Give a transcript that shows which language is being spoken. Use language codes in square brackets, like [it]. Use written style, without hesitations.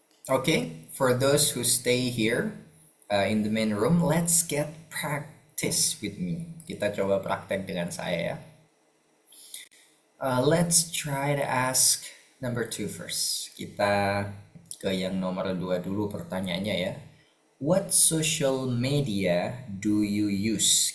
[en] Okay, for those who stay here in the main room, let's get practice with me. [id] Kita coba praktek dengan saya ya. [en] Let's try to ask number 2 first. [id] Kita ke yang nomor 2 dulu pertanyaannya ya. [en] What social media do you use?